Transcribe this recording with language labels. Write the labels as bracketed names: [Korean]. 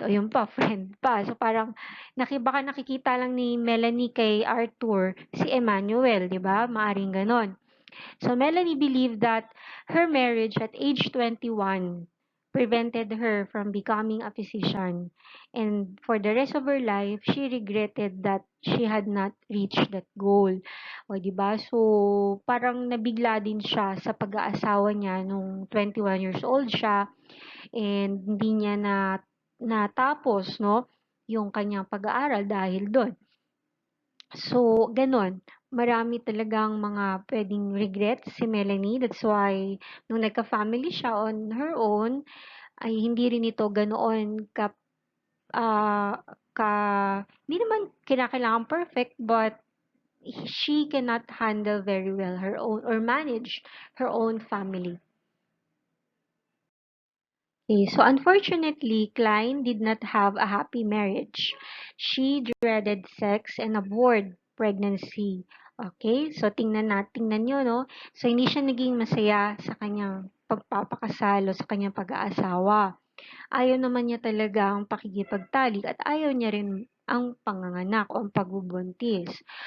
[Filipino] O yun pa, friend pa. So, parang baka nakikita lang ni Melanie kay Arthur si Emmanuel, di ba? Maaring ganon. [English] So, Melanie believed that her marriage at age 21 prevented her from becoming a physician. And for the rest of her life, she regretted that she had not reached that goal. [Filipino] O, di ba? So, parang nabigla din siya sa pag-aasawa niya nung 21 years old siya and hindi niya natapos, no, yung kanyang pag-aaral dahil doon. So, gano'n. Marami talagang mga puwedeng regrets si Melanie. [English] That's why [Filipino] nung nagka-family siya [English] on her own, [Filipino] ay hindi rin ito ganoon ah, ka hindi naman kinakailangang perfect, [English] but she cannot handle very well her own or manage her own family. Okay, so unfortunately, Klein did not have a happy marriage. She dreaded sex and abhorred pregnancy. [Filipino] Okay, so tingnan nyo, no? So hindi siya naging masaya sa kanyang pagpapakasal o sa kanyang pag-aasawa. Ayaw naman niya talaga ang pakikipagtalik at ayaw niya rin ang panganganak o ang pagbubuntis.